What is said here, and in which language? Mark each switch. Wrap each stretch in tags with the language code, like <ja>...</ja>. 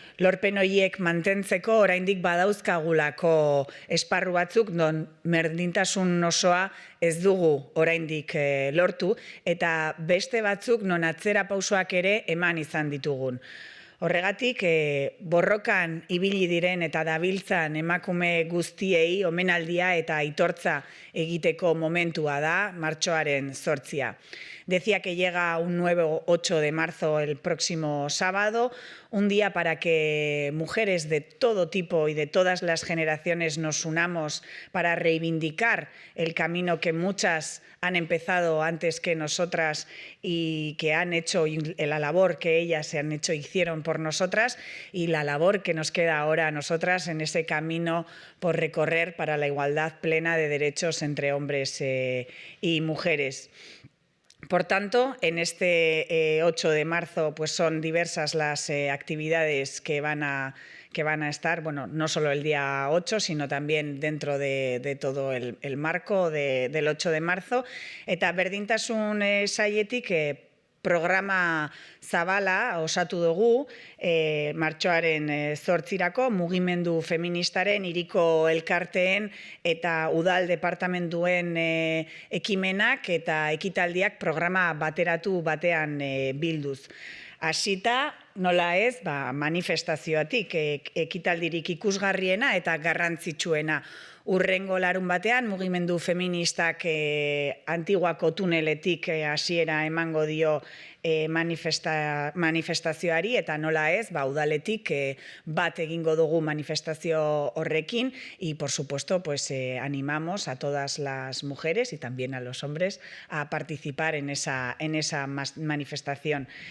<eu>Lorpen horiek mantentzeko oraindik badauzkagulako esparru batzuk non berdintasun osoa ez dugu oraindik lortu eta beste batzuk non atzera pausoak ere eman izan ditugun. Horregatik, borrokan ibili diren eta dabiltzan emakume guztiei omenaldia eta aitortza egiteko momentua da, martxoaren 8.</eu> <es>Decía que llega un nuevo 8 de marzo el próximo sábado, un día para que mujeres de todo tipo y de todas las generaciones nos unamos para reivindicar el camino que muchas han empezado antes que nosotras y que han hecho, la labor que ellas hicieron por nosotras y la labor que nos queda ahora a nosotras en ese camino por recorrer para la igualdad plena de derechos entre hombres y mujeres. Por tanto, en este 8 de marzo pues son diversas las actividades que van a estar, bueno, no solo el día 8, sino también dentro de todo el marco del 8 de marzo.</es> <eu>Eta berdintasun saietik programa zabala osatu dugu martxoaren 8 mugimendu feministaren, hiriko elkarteen eta udal departamentuen ekimenak eta ekitaldiak programa bateratu batean bilduz. Hasita, nola ez, manifestazioatik, ekitaldirik ikusgarriena eta garrantzitsuena. Urrengo larun batean, mugimendu feministak Antiguako tuneletik hasiera emango dio manifestazioari eta nola ez, udaletik bat egingo dugu manifestazio horrekin</eu> <es>y por supuesto pues animamos a todas las mujeres y también a los hombres a participar en esa manifestación.</es>